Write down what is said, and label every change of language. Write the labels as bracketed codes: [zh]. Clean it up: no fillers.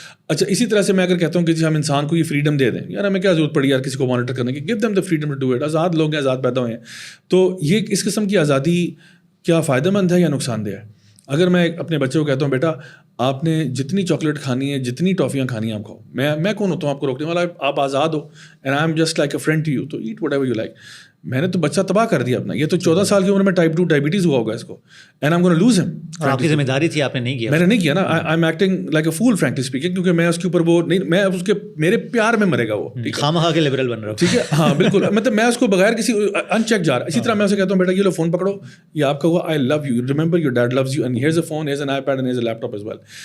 [ur] اچھا, اسی طرح سے میں اگر کہتا ہوں کہ ہم انسان کو یہ فریڈم دے دیں, یار ہمیں کیا ضرورت پڑی یار کسی کو مانیٹر کرنے کی, [en] Give them the freedom to do it. [ur] آزاد لوگ ہیں, آزاد پیدا ہوئے ہیں. تو یہ اس قسم کی آزادی کیا فائدہ مند ہے یا نقصان دہ ہے؟ اگر میں اپنے بچے کو کہتا ہوں بیٹا آپ نے جتنی چاکلیٹ کھانی ہے, جتنی ٹافیاں کھانی ہیں آپ کھاؤ, میں کون ہوتا ہوں آپ کو روکنے والا؟ آپ آزاد ہو, [en] and I'm just like a friend to you, so eat whatever you like. [ur] میں نے تو بچہ تباہ کر دیا اپنا. یہ تو 14 سال کی عمر میں ٹائپ 2 ڈائبٹیز ہوا ہوگا اس کو, [en] And I am gonna lose him. [ur] اور آپ کی ذمہ داری تھی, آپ نے نہیں کیا. میں نے نہیں کیا نا. [en] I am acting like a fool frankly speaking, [ur] کیونکہ میں اس کے اوپر وہ نہیں, میں اس کے میرے پیار میں مرے گا وہ, خواہ کے لبرل بن رہا ہوں. ٹھیک ہے, ہاں بالکل. مطلب میں اس کو بغیر کسی ان چیک جا رہا. اسی طرح میں اسے کہتا ہوں بیٹا یہ لو فون پکڑو, یہ آپ کا ہوا, [en] I love you, remember your dad loves you, and here's a phone, here's an iPad, and here's a laptop as well.